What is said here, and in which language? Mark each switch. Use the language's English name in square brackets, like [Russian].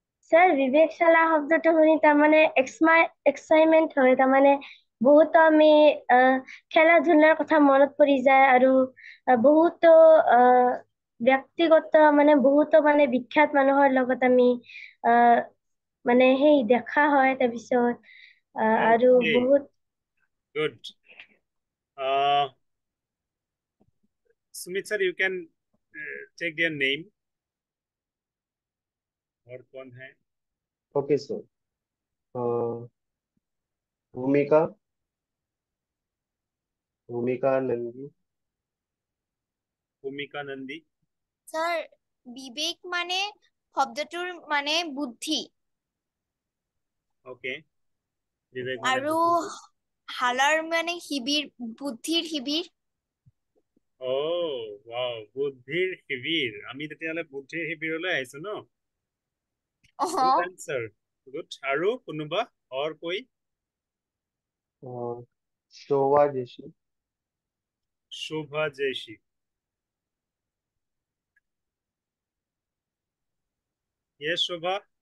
[Assamese] sir, বিবেকশালা শব্দটো শুনি তাৰমানে এক্সাইটমেন্ট হয় তাৰমানে বহুতো আমি খেলা ধূলাৰ কথা মনত পৰি যায় আৰু বহুতো ব্যক্তিগত মানে বহুতো মানে বিখ্যাত মানুহৰ লগত আমি মানে সেই দেখা হয় তাৰপিছত আৰু [English] Okay, [Assamese] বহুত [English] good. Sumit sir, you can take their name. [Hindi] और कौन है [English] Okay, sir. Bhumika Nandi. [Assamese] ভূমিকা নন্দী স্যার বিবেক মানে শব্দটোৰ মানে বুদ্ধি ওকে বিবেক মানে আৰু হালাৰ মানে শিবিৰ বুদ্ধিৰ শিবিৰ wow বুদ্ধিৰ শিবিৰ আমি তেতিয়াহলে বুদ্ধিৰ শিবিৰলৈ আহিছো ন [English] Good answer. Good. [Assamese] আৰু কোনোবা [Hindi] और कोई [English] Shobha Jeshi. Shobha Jaishi Yes, Shobha.